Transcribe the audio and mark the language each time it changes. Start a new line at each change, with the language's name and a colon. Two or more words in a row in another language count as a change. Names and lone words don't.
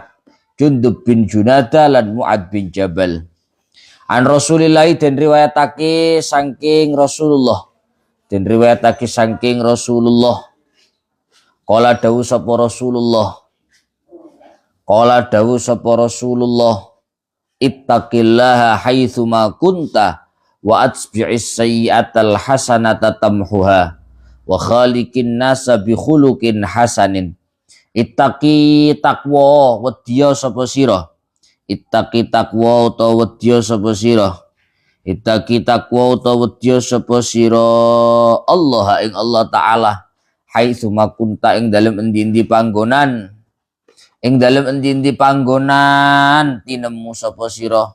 Javanese: Jundub bin Junadah lan Mu'adz bin Jabal.
Arabic: عن رسول الله
Javanese: den riwayatake saking Rasulullah. Den riwayatake saking Rasulullah. Qala dawu sapa Rasulullah. Qala dawu sapa Rasulullah.
Arabic: اتق الله حيثما كنت وأتبع السيئة الحسنة تمحها وخالق الناس بخلق حسن.
Javanese: Ittaqi taqwa wedya sapa sira. Ittaqi taqwa utawa wedya sapa sira. Ittaqi taqwa utawa wedya sapa sira Allah ing
Arabic: الله تعالى حيثما كنت
Javanese: ing dalem endi-endi panggonan. Ing dalem endi-endi panggonan tinemu sapa sira.